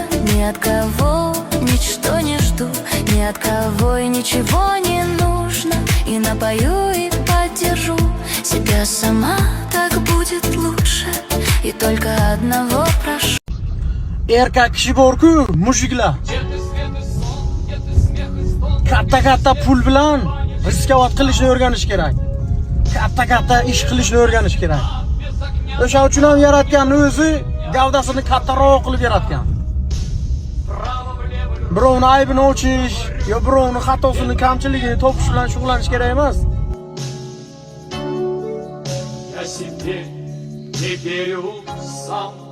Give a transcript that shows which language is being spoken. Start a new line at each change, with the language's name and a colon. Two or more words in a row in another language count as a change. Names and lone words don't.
Russian: Ни от кого ничто не жду, ни от кого и ничего не нужно. И напою, и поддержу себя сама, так будет лучше. И только одного прошу.
Uzbek: Erkak kishi bor-ku, mushuklar. Katta pul bilan riskovat qilishni o'rganish kerak. Katta ish qilishni o'rganish kerak. O'sha uchun ham yaratganni o'zi gavdasini kattaroq qilib yaratgan. Birovni aybini o'chish, yo birovni xatosini, kamchiligini topish bilan shug'ullanish kerak emas.
Russian: Я себе не верю сам.